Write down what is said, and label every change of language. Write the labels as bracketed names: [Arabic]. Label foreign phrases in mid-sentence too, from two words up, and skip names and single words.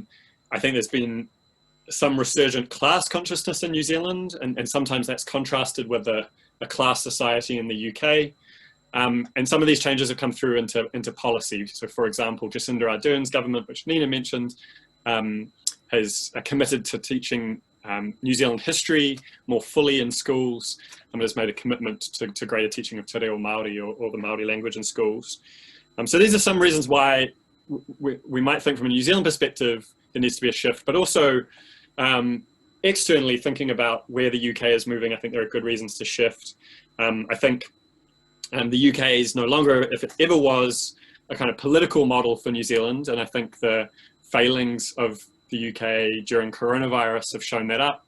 [English] I think there's been some resurgent class consciousness in New Zealand, and sometimes that's contrasted with a class society in the UK. And some of these changes have come through into policy. So, for example, Jacinda Ardern's government, which Nina mentioned, has committed to teaching New Zealand history more fully in schools, and has made a commitment to greater teaching of [Māori] te reo Māori [English] or the Māori language in schools. So these are some reasons why we might think from a New Zealand perspective there needs to be a shift, but also externally thinking about where the UK is moving, I think there are good reasons to shift. I think the UK is no longer, if it ever was, a kind of political model for New Zealand, and I think the failings of the UK during coronavirus have shown that up.